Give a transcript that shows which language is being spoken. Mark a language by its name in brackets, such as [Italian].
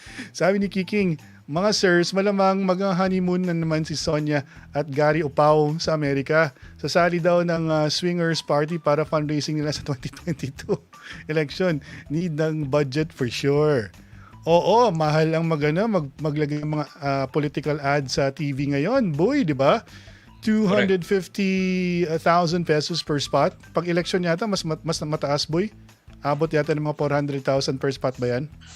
[Filipino] Sabi ni Kiking, mga sirs, malamang mag-honeymoon na naman si Sonia at Gary Upaw sa Amerika. Sasali daw ng swingers party para fundraising nila sa 2022 election. [English] Need ng budget for sure. [Filipino] Oo, mahal ang maglagay ng mga political ads sa TV ngayon. [English] Boy, [Filipino] di ba? [English] 250,000 pesos per spot. [Filipino] Pag election yata, mas mataas, boy. Abot yata ng mga 400,000 per spot ba yan?